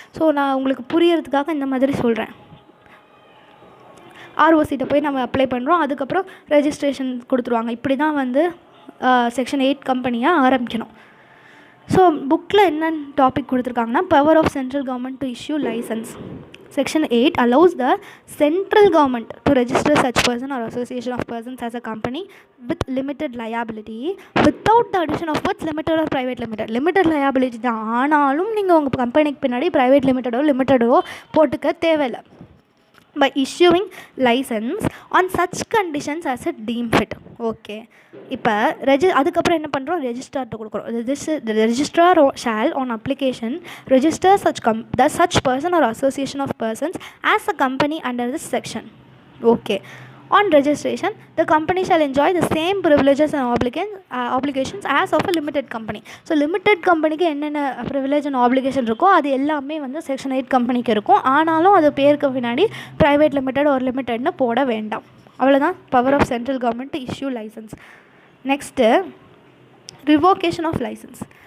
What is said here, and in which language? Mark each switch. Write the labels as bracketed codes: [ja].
[ta] So நான் உங்களுக்கு புரியறதுக்காக இந்த மாதிரி சொல்கிறேன். ஆர்ஓசிட்ட போய் நம்ம அப்ளை பண்ணுறோம், அதுக்கப்புறம் ரெஜிஸ்ட்ரேஷன் கொடுத்துருவாங்க. இப்படி தான் வந்து செக்ஷன் 8 கம்பெனியாக ஆரம்பிக்கணும். ஸோ புக்கில் என்னென்ன டாபிக் கொடுத்துருக்காங்கன்னா, [en] Power of central government to issue licence. Section 8 allows the central government to register such person or association of persons as a company with limited liability without the addition of words limited or private limited. [ta] Limited liability தான், ஆனாலும் நீங்கள் உங்கள் கம்பெனிக்கு பின்னாடி private லிமிட்டடோ போட்டுக்க தேவையில்லை. [en] By issuing license on such conditions as a deem fit. [ta] Okay, இப்போ அதுக்கப்புறம் என்ன பண்ணுறோம், ரெஜிஸ்ட்ரார்ட்ட கொடுக்குறோம். [en] The registrar shall on application register such person or association of persons as a company under this section. Okay. On registration, the company shall enjoy the same privileges and obligations as of a limited company. [ta] So limited companyக்கு என்னென்ன privilege and application இருக்கோ அது எல்லாமே வந்து section 8 கம்பெனிக்கு இருக்கும். ஆனாலும் அது பேருக்கு பின்னாடி ப்ரைவேட் லிமிடெட் ஒரு லிமிட்டட்னு போட வேண்டாம். அவ்வளோதான் [en] Power of central government to issue licence. [ta] Next [en] Revocation of licence.